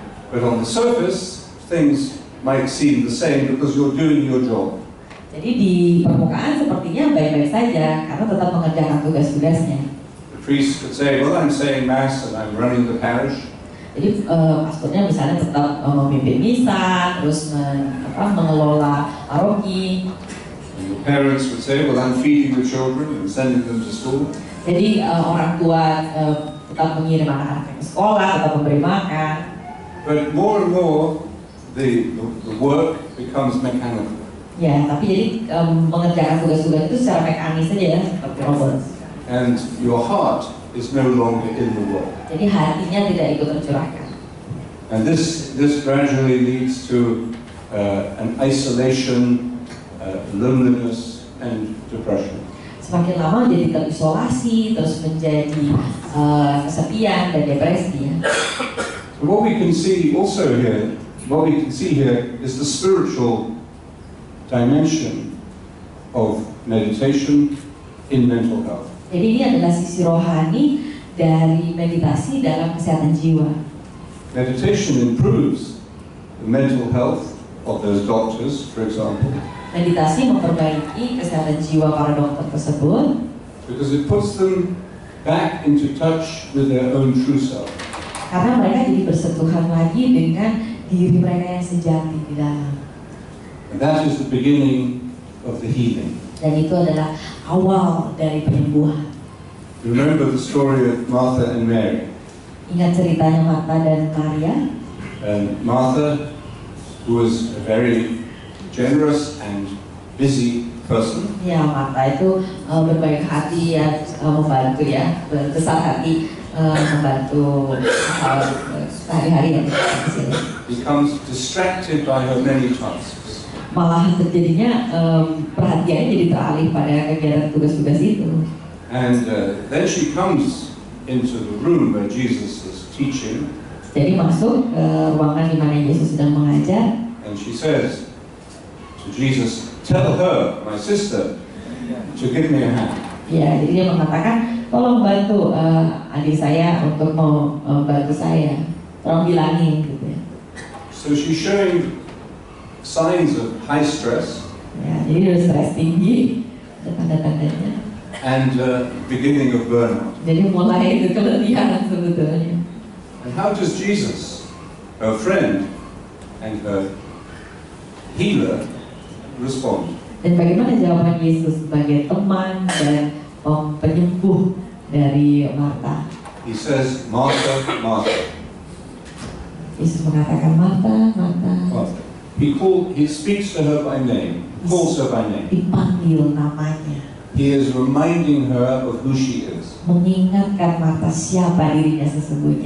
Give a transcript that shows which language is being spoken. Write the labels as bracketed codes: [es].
[en] But on the surface, things might seem the same because you're doing your job. [id] Jadi di permukaan sepertinya baik-baik saja karena tetap mengerjakan tugas-tugasnya. [en] The priest could say, well, I'm saying mass and I'm running the parish. [id] Jadi pastornya misalnya tetap memimpin misa, terus mengelola paroki. [en] And your parents would say, well, I'm feeding the children and sending them to school. [id] Jadi orang tua tetap mengirim anak-anak ke sekolah, tetap memberi makan. [en] But more and more, the work becomes mechanical. [id] Ya, tapi jadi mengerjakan tugas-tugas itu secara mekanis saja ya, seperti robot. [en] And your heart is no longer in the work. [id] Jadi hatinya tidak ikut tercurahkan. [en] And this gradually leads to an isolation, loneliness, and depression. [id] Semakin lama jadi terisolasi, terus menjadi kesepian dan depresi ya. [en] What we can see also here, is the spiritual dimension of meditation in mental health. [id] Jadi ini adalah sisi rohani dari meditasi dalam kesehatan jiwa. [en] Meditation improves the mental health of those doctors, for example, [id] Meditasi memperbaiki kesehatan jiwa para dokter tersebut [en] because it puts them back into touch with their own true self. [id] karena mereka jadi bersentuhan lagi dengan diri mereka yang sejati di dalam. [en] And that is the beginning of the healing. [id] Dan itu adalah awal dari penyembuhan. [en] Remember the story of Martha and Mary. [id] Ingat ceritanya Martha dan Maria. [en] And Martha, who was a very generous and busy person, [id] Ya, Martha itu berbaik hati ya, membantu ya, besar hati. membantu sehari-hari yang [en] becomes distracted by her many tasks. [id] Malah terjadinya perhatiannya jadi teralih pada kegiatan tugas-tugas itu. [en] And then she comes into the room where Jesus is teaching. [id] Jadi masuk ke ruangan di mana Yesus sedang mengajar. [en] And she says to Jesus, "Tell her, my sister, to give me a hand." [id] Ya, jadi dia mengatakan, tolong bantu adik saya untuk membantu saya. Tolong bilangin gitu ya. [en] So she's showing signs of high stress. [id] Ya, jadi udah stres tinggi, ada tanda-tandanya. [en] And beginning of burnout. [id] Jadi mulai itu keletihan sebetulnya. [en] And how does Jesus, her friend and her healer, respond? [id] Dan bagaimana jawaban Yesus sebagai teman dan penyembuh dari Marta? [en] He says, "Martha, Martha." [id] Yesus mengatakan, Marta, Marta. [en] Martha. He speaks to her by name, calls her by name. [id] Dipanggil namanya. [en] He is reminding her of who she is. [id] Mengingatkan Marta siapa dirinya sesungguhnya.